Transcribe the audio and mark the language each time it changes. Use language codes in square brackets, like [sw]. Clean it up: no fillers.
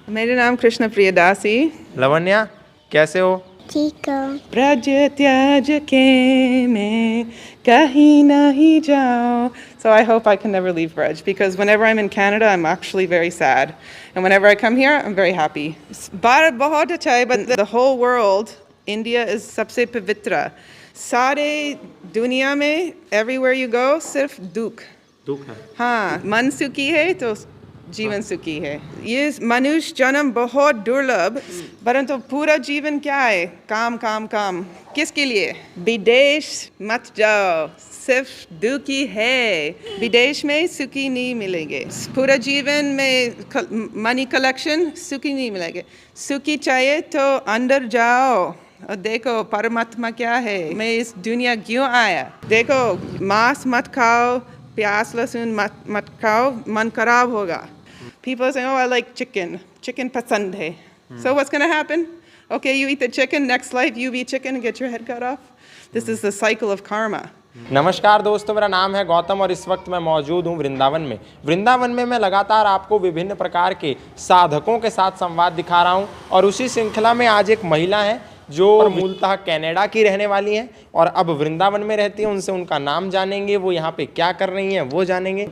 [hi] मेरा नाम कृष्ण प्रियदासी। लवण्या, कैसे हो? ठीक हो? ब्रज त्याज के मैं कहीं नहीं जाऊं. [en] So I hope I can never leave Braj because whenever I'm in Canada, I'm actually very sad, and whenever I come here, I'm very happy. [hi] Bharat बहुत अच्छा है, [en] but the whole world, India is [hi] सबसे पवित्र. सारे दुनिया में [en] everywhere you go, [hi] सिर्फ दुख. दुख है। हाँ, मन सुखी है तो जीवन सुखी है. ये मनुष्य जन्म बहुत दुर्लभ, परंतु पूरा जीवन क्या है? काम काम काम. किसके लिए? विदेश मत जाओ, सिर्फ दुखी है. विदेश में सुखी नहीं मिलेंगे. पूरा जीवन में मनी कलेक्शन सुखी नहीं मिलेंगे. सुखी चाहिए तो अंदर जाओ और देखो परमात्मा क्या है. मैं इस दुनिया क्यों आया? देखो, मांस मत खाओ, प्याज लहसुन मत खाओ, मन खराब होगा. [en] People are saying, oh, I like chicken. [hi] Chicken pasand hai. [en] So what's going to happen? Okay, you eat the chicken, next life you eat chicken and get your head cut off. This is the cycle of karma. [hi] नमस्कार दोस्तों, मेरा नाम है गौतम और इस वक्त मैं मौजूद हूँ वृंदावन में। वृंदावन में मैं लगातार आपको विभिन्न प्रकार के साधकों के साथ संवाद दिखा रहा हूँ और उसी श्रृंखला में आज एक महिला है जो मूलतः कनाडा की रहने वाली हैं और अब वृंदावन में रहती हैं। उनसे उनका नाम जानेंगे, वो यहाँ पे क्या कर रही हैं वो जानेंगे।